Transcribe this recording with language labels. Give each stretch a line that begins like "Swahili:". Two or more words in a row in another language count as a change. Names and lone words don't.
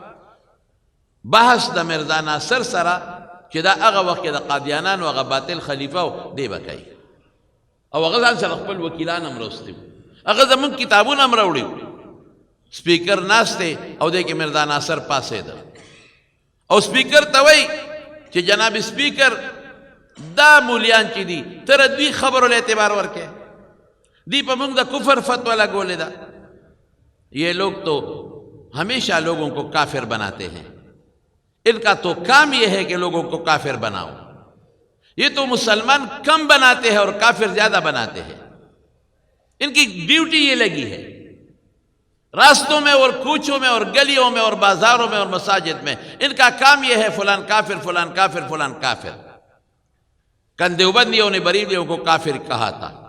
Pashto: بحث د میرزا ناصر سره چې دا هغه وخت کې د قادیانانو هغه باطل خلیفه و دی به کوي او هغه ځان سره خپل وکیلان هم راوستي هغه زمونږ کتابونه هم راوړي سپیکر ناست دی او دی کې میرزا ناصر پاسېده او سپیکر ته وایي چې جناب سپیکر دا مولیان چې دي تر دوی خبرو له اعتبار ورکې دی په موږ د کفر فتوا لګولې ده
Urdu: یہ لوگ تو ہمیشہ لوگوں کو کافر بناتے ہیں ان کا تو کام یہ ہے کہ لوگوں کو کافر بناؤ یہ تو مسلمان کم بناتے ہیں اور کافر زیادہ بناتے ہیں ان کی ڈیوٹی یہ لگی ہے راستوں میں اور کوچوں میں اور گلیوں میں اور بازاروں میں اور مساجد میں ان کا کام یہ ہے فلان کافر فلان کافر فلان کافر کل دیوبندیوں نے بریلیوں کو کافر کہا تھا